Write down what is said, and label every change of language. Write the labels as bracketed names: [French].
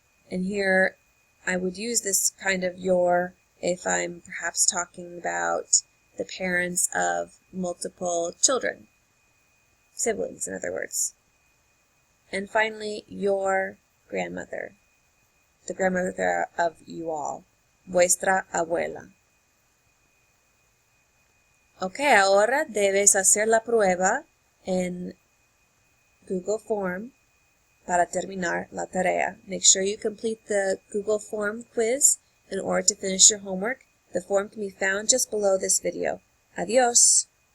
[English] And here I would use this kind of your if I'm perhaps talking about the parents of multiple children. Siblings, in other words. And finally, your grandmother. The grandmother of you all. [Spanish] Vuestra abuela. Ok, ahora debes hacer la prueba en Google Form para terminar la tarea. [English] Make sure you complete the Google Form quiz in order to finish your homework. The form can be found just below this video. Adiós.